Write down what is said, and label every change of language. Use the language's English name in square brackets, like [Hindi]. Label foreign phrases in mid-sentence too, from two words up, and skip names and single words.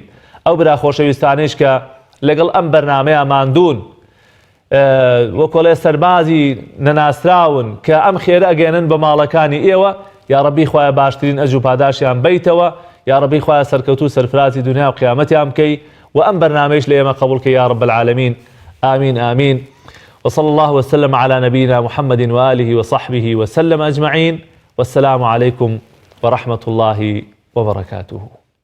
[Central Kurdish] ئەو برا خۆشەویستانەیش کە لەگەڵ ئەم بەرنامەیە ماندوون وەکۆڵێ سەربازی نەناسراون کە ئەم خێرە ئەگەێنن بە ماڵەکانی ئێوە [Arabic] یا ربی [Central Kurdish] خوایە باشترین ئەجر و پاداشیان بیتەوە، [Arabic] یا ربی [Central Kurdish] خوایە سەرکەوتوو سەرفرازی دنیا و قیامەتیان بکەی و ئەم بەرنامەیش لە ئێمە قبول کەی [Arabic] یا رب العالمین. آمين آمين. وصلى الله وسلم على نبينا محمد وآله وصحبه وسلم أجمعين، والسلام عليكم ورحمة الله وبركاته.